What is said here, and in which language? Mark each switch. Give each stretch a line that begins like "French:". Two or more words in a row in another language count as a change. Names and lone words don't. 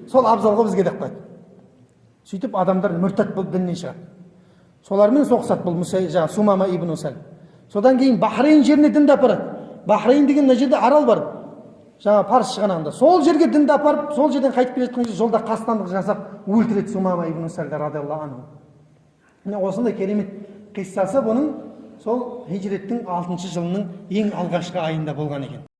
Kazakh: сол абзал ғой бізге деп қояды. Сөйтіп адамдар мүртат болып діннен шығады. Солармен соғысады бұл жаңағы Сумама ибн Усаль. Содан кейін Бахрейн жеріне дінді апарады. Бахрейн деген мына жерде арал бар. Жаңа Парс шығанағында. Сол жерге дінді апарып, сол жерден қайтып келе жатқан кезде жолда қастандық жасап өлтіреді Сумама ибн Усальді
Arabic: رضي الله عنه.
Kazakh: Міне осындай керемет қиссасы бұның сол хижреттің 6 жылының ең алғашқы айында болған екен.